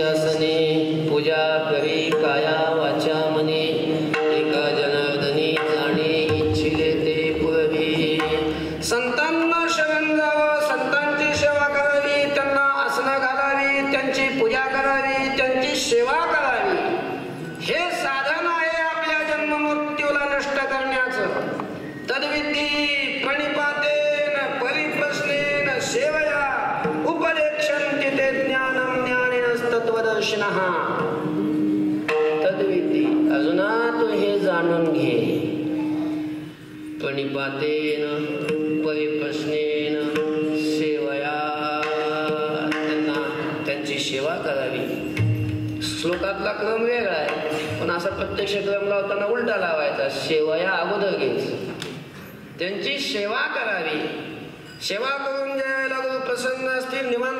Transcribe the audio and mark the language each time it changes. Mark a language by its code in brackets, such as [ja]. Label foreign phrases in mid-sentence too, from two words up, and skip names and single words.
[mr] जनार्दने पूजा करी काया वाचा मने एका जनार्दनी जाणे इच्छिले ते पुरवी संतांना शरण जावं संतांची सेवा करावी त्यांना आसनं घालावी त्यांची पूजा करावी त्यांची सेवा करावी हे साधन आहे आपल्या जन्ममृत्यूला नष्ट करण्याचं [sa] तद्विधी प्रणिपातेन परिप्रश्नेन सेवया उपदेक्षन्ति ते ज्ञानं ज्ञानिनस्तत्त्वदर्शिनः [mr] तद्विधी अजुना तू हे जाणून घे [sa] प्रणिपातेन परिप्रश्नेन सेवया [mr] त्यांची सेवा करावी श्लोकातला क्रम वेगळा आहे पण असा प्रत्यक्ष क्रम लावताना उलटा लावायचा सेवया अगोदर घ्यायचं त्यांची सेवा करावी सेवा करून ज्या वेळेला गुरु प्रसन्न असतील निवांत